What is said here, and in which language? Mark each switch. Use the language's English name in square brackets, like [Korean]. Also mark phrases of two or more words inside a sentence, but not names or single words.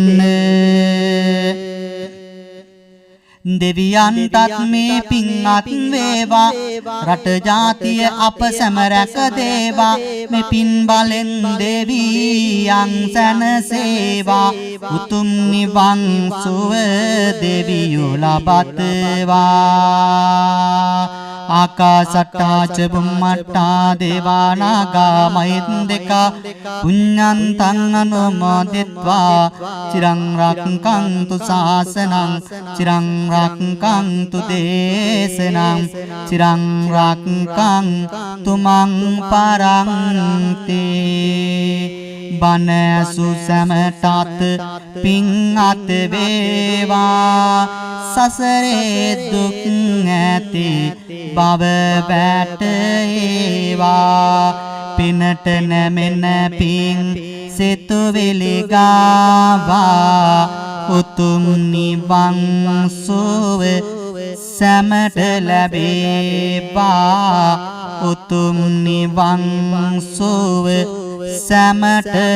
[Sinhala] දෙවියන්ටත් මේ පින් අත් වේවා රට ජාතිය අප සැම රැක දේවා මේ පින් බලෙන් දෙවියන් සැනසේවා උතුම් නිවන් සුව දෙවියෝ [Pali] ලබත්වා ආකාසට්ටා ච බුම්මට්ටා දේවානාගා මහින්దికා පුඤ්ඤන්තං අනුමෝදිත්වා චිරං රක්ඛන්තු ශාසනං චිරං රක්ඛන්තු දේශනං චිරං රක්ඛන්තු මං පරන්ති [Sinhala] බණ සුසමටත් පිං අත වේවා සසරේ දුක් ඇති බව වැටේවා පිනට නැමෙන පිං සිතුවිලි ගාවා උතුම් නිවන් සුව සැමට ලැබේවා උතුම් නිවන් සුව සැමට